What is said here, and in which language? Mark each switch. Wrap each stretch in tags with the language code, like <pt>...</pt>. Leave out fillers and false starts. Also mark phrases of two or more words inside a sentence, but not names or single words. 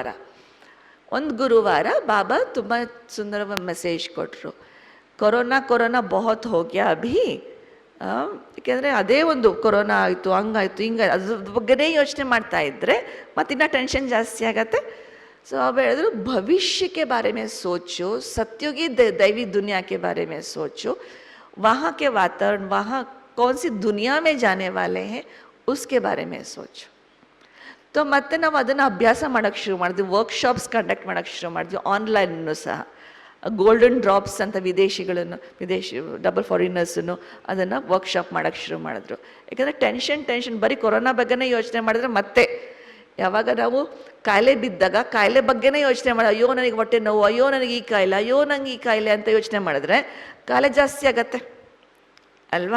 <kn>ಒಂದು ಗುರುವಾರ ಬಾಬಾ ತುಂಬ ಸುಂದರವಾದ ಮೆಸೇಜ್ ಕೊಟ್ಟರು.</kn> <hi>कोरोना बहुत हो गया अभी.</hi> <kn>ಏಕೆಂದರೆ ಅದೇ ಒಂದು ಕೊರೋನಾ ಆಯಿತು, ಹಂಗಾಯಿತು, ಹಿಂಗಾಯ್ತು, ಅದ್ರ ಬಗ್ಗೆನೇ ಯೋಚನೆ ಮಾಡ್ತಾ ಇದ್ದರೆ ಮತ್ತಿನ್ನ ಟೆನ್ಷನ್ ಜಾಸ್ತಿ ಆಗತ್ತೆ. ಸೊ ಅವ್ರು ಹೇಳಿದ್ರು,</kn> <hi>ಭವಿಷ್ಯ के बारे में सोचो, सत्युगी दैवी दुनिया के बारे में सोचो, वहाँ के वातावरण, वहाँ कौन सी दुनिया में जाने वाले हैं उसके बारे में सोचो.</hi> <kn>तो ಮತ್ತೆ ನಾವು ಅದನ್ನು ಅಭ್ಯಾಸ ಮಾಡೋಕ್ಕೆ ಶುರು ಮಾಡಿದ್ವಿ.</kn> <en>workshops conduct</en> <kn>ಮಾಡೋಕ್ಕೆ ಶುರು ಮಾಡಿದ್ವಿ, ಆನ್ಲೈನ್ನೂ ಸಹ. ಗೋಲ್ಡನ್ ಡ್ರಾಪ್ಸ್ ಅಂತ ವಿದೇಶಿ ಡಬಲ್ ಫಾರಿನರ್ಸನ್ನು ಅದನ್ನು ವರ್ಕ್ಶಾಪ್ ಮಾಡೋಕ್ಕೆ ಶುರು ಮಾಡಿದ್ರು. ಯಾಕಂದರೆ ಟೆನ್ಷನ್ ಬರೀ ಕೊರೋನಾ ಬಗ್ಗೆನೇ ಯೋಚನೆ ಮಾಡಿದ್ರೆ, ಮತ್ತೆ ಯಾವಾಗ ನಾವು ಕಾಯಿಲೆ ಬಿದ್ದಾಗ ಕಾಯಿಲೆ ಬಗ್ಗೆನೇ ಯೋಚನೆ ಮಾಡಿ, ಅಯ್ಯೋ ನನಗೆ ಹೊಟ್ಟೆ ನೋವು, ಅಯ್ಯೋ ನನಗೆ ಈ ಕಾಯಿಲೆ, ಅಯ್ಯೋ ನನಗೆ ಈ ಕಾಯಿಲೆ ಅಂತ ಯೋಚನೆ ಮಾಡಿದ್ರೆ ಕಾಯಿಲೆ ಜಾಸ್ತಿ ಆಗತ್ತೆ ಅಲ್ವಾ?</kn>